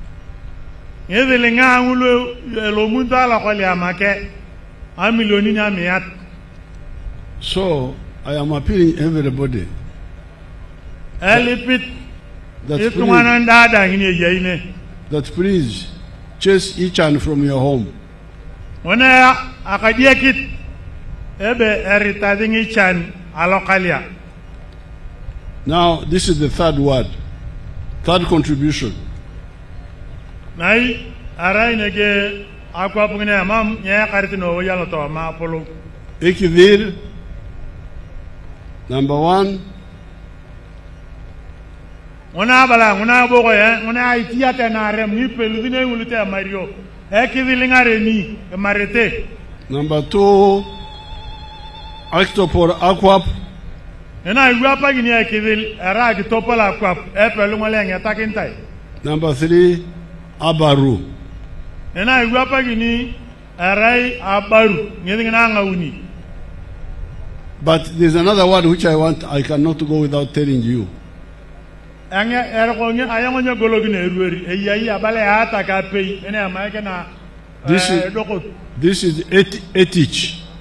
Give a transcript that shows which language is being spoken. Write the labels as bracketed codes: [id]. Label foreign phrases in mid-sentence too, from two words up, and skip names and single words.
[en] So I am appealing everybody that please chase each one from your home. Now this is the third word, third contribution. Ekivir, number 1. Number 2, [kdj] Octopor Aquap. [en] Number 3, Abaru. But there's another word which I cannot go without telling you. This is etich.